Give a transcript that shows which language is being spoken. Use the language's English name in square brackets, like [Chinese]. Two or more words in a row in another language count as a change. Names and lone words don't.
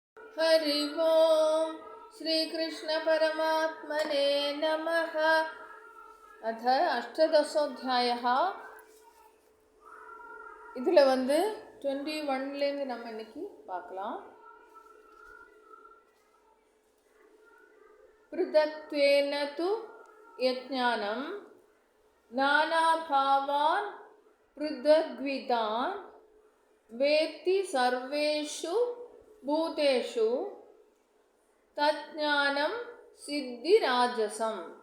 [Sanskrit] हरि ओम श्री कृष्ण परमात्मने नमः। अथ अष्टादशोऽध्यायः. [Tamil] இதில் 21லேருந்து நம்ம இன்னைக்கு பார்க்கலாம். [Sanskrit] पृथक्त्वेन तु यज्ञानं नानाभावान् पृथग्विदान् वेत्ति सर्वेषु भूतेषु तज्ज्ञानं सिद्धिराजसं